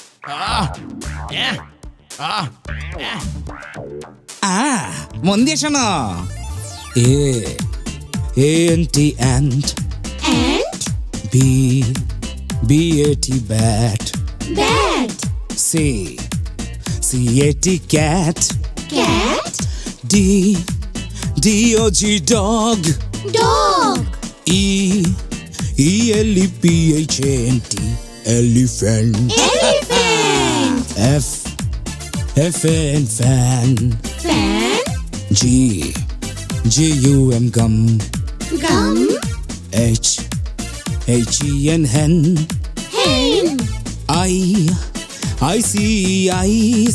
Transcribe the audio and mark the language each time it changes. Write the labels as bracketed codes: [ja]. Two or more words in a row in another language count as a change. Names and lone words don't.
[bn] মন দিয়ে শোনো। [en] A-N-T ant. Ant. B-A-T bat. Bat. C-A-T cat. Cat. D-O-G dog. Dog. E-L-E-P-H-A-N-T elephant. Elephant. F-A-N fan. Fan. G-U-M gum. Gum. H-E-N hen. Hen. I-C-E-ice.